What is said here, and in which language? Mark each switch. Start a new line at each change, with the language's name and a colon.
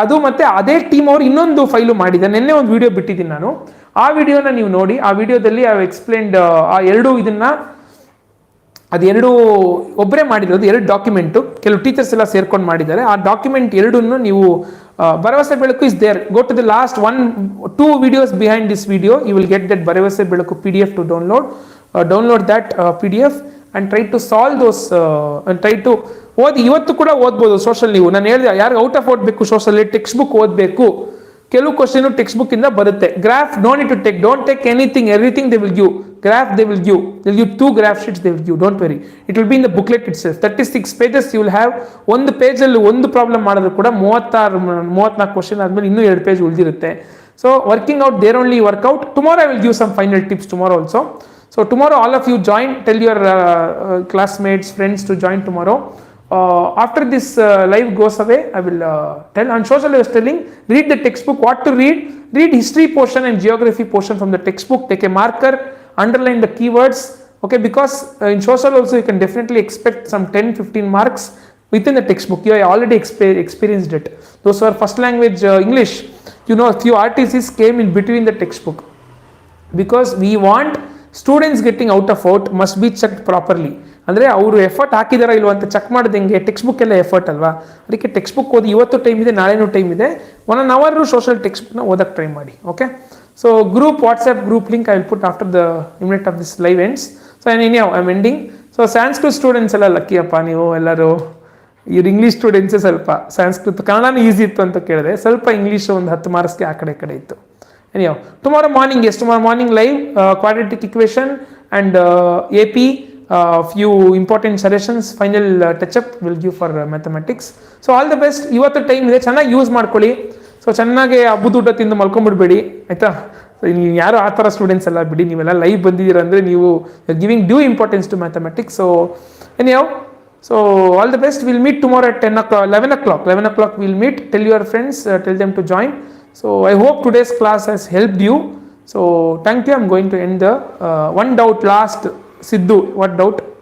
Kannada: ಅದು ಮತ್ತು ಅದೇ ಟೀಮ್ ಅವರು ಇನ್ನೊಂದು ಫೈಲು ಮಾಡಿದ್ದಾರೆ. ನಿನ್ನೆ ಒಂದು ವಿಡಿಯೋ ಬಿಟ್ಟಿದ್ದೀನಿ ನಾನು, ಆ ವಿಡಿಯೋನ ನೀವು ನೋಡಿ. ಆ ವಿಡಿಯೋದಲ್ಲಿ
English: I have explained
Kannada: ಆ ಎರಡು ಇದನ್ನು, ಅದೆರಡು ಒಬ್ಬರೇ ಮಾಡಿರೋದು, ಎರಡು ಡಾಕ್ಯುಮೆಂಟು, ಕೆಲವು ಟೀಚರ್ಸ್ ಎಲ್ಲ ಸೇರ್ಕೊಂಡು ಮಾಡಿದ್ದಾರೆ. ಆ ಡಾಕ್ಯುಮೆಂಟ್ ಎರಡನ್ನು ನೀವು ಭರವಸೆ ಬೆಳಕು
English: Is there. Go to the last 1-2 videos behind this video, you will get that Bharavase Belaku PDF to download that PDF and try to solve those and try to
Kannada: ಓದಿ. ಇವತ್ತು ಕೂಡ ಓದ್ಬೋದು ಸೋಷಲ್. ನೀವು ನಾನು ಹೇಳಿದೆ, ಯಾರು ಔಟ್ ಆಫ್ ಓದಬೇಕು ಸೋಷಲ್, ಟೆಕ್ಸ್ಟ್ ಬುಕ್ ಓದಬೇಕು. ಕೆಲವು ಕ್ವಶನ್ ಟೆಕ್ಸ್ಟ್ ಬುಕ್ ಇಂದ ಬರುತ್ತೆ.
English: Graph no need to take, don't take anything, everything they will give. Graph they will give 2 graph sheets they will give, don't worry, it will be in the booklet itself. 36 pages you will have.
Kannada: ಒಂದು ಪೇಜಲ್ಲಿ ಒಂದು problem ಮಾಡಿದ್ರು ಕೂಡ 34 question ಆದಮೇಲೆ ಇನ್ನೂ 2 page ಉಳಿದಿರುತ್ತೆ.
English: So working out there only workout. Tomorrow I will give some final tips tomorrow also. So tomorrow all of you join, tell your classmates, friends to join tomorrow. After this live goes away, I will tell. On social I was telling, read the textbook, what to read history portion and geography portion from the textbook. Take a marker, underline the keywords, okay, because in social also you can definitely expect some 10-15 marks within the textbook. You have already experienced it. Those who are first language English, you know, a few RTCs came in between the textbook, because we want students getting out of out must be checked properly.
Kannada: ಅಂದರೆ ಅವರು effort ಹಾಕಿದಾರ ಇಲ್ವ ಅಂತ check ಮಾಡೋದು ಹೆಂಗೆ, text book ಎಲ್ಲ effort ಅಲ್ವಾ. ಅದಕ್ಕೆ text book ಓದಿ. ಇವತ್ತು ಟೈಮ್ ಇದೆ, ನಾಳೆನೂ ಟೈಮ್ ಇದೆ. 1 hour ಸೋಷಲ್ ಟೆಕ್ಸ್ಟ್ ಬುಕ್ನ ಓದಕ್ಕೆ ಟ್ರೈ ಮಾಡಿ.
English: Okay, so group, WhatsApp group link I will put after the minute of this live ends. So anyhow I am ending.
Kannada: So Sanskrit students ಎಲ್ಲ ಲಕ್ಕಿಯಪ್ಪ ನೀವು ಎಲ್ಲರೂ. ಇವ್ರು ಇಂಗ್ಲೀಷ್ ಸ್ಟೂಡೆಂಟ್ಸೇ ಸ್ವಲ್ಪ ಸಂಸ್ಕೃತ, ಕನ್ನಡನೂ ಈಸಿ ಇತ್ತು ಅಂತ ಕೇಳಿದೆ, ಸ್ವಲ್ಪ ಇಂಗ್ಲೀಷ್ ಒಂದು 10 ಮಾರ್ಕ್ಸ್ಗೆ ಆ ಕಡೆ ಇತ್ತು.
English: Anyhow tomorrow morning live quadratic equation and AP, few important suggestions, final touch up will give for mathematics. So all the best.
Kannada: ಇವತ್ತು ಟೈಮ್ ಇದೆ, ಚೆನ್ನಾಗಿ ಯೂಸ್ ಮಾಡ್ಕೊಳ್ಳಿ. ಸೊ ಚೆನ್ನಾಗಿ ಹಬ್ಬದ ಊಟ ತಿಂದು ಮಲ್ಕೊಂಡ್ಬಿಡ್ಬೇಡಿ, ಆಯಿತಾ. ನೀವು ಯಾರು ಆ ಥರ ಸ್ಟೂಡೆಂಟ್ಸ್ ಎಲ್ಲ ಬಿಡಿ, ನೀವೆಲ್ಲ ಲೈವ್ ಬಂದಿದ್ದೀರ ಅಂದರೆ ನೀವು
English: Giving due importance to mathematics. So anyhow, so all the best. We'll meet tomorrow at 11 o'clock we'll meet. Tell your friends, tell them to join. So I hope today's class has helped you. So thank you. I'm going to end the one doubt last. Sidhu, what doubt?